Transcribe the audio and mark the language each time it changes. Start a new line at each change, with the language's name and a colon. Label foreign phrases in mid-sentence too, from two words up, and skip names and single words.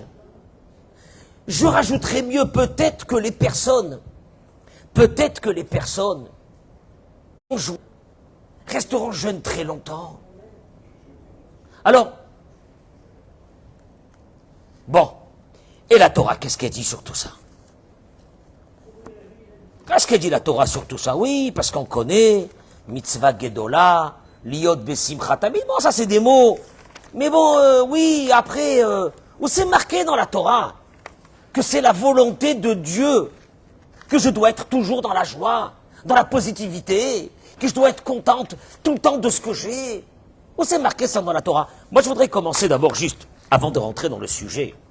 French: Je rajouterais mieux peut-être que les personnes resteront jeunes très longtemps. Alors, bon, et la Torah, qu'est-ce qu'elle dit sur tout ça? Qu'est-ce qu'elle dit la Torah sur tout ça? Oui, parce qu'on connaît,
Hebrew: מצווה גדולה, להיות בשמחה תמיד.
French: Bon, ça c'est des mots. Mais bon, oui, après, où c'est marqué dans la Torah que c'est la volonté de Dieu, que je dois être toujours dans la joie, dans la positivité, que je dois être contente tout le temps de ce que j'ai. Où c'est marqué ça dans la Torah? Moi, je voudrais commencer d'abord juste, avant de rentrer dans le sujet.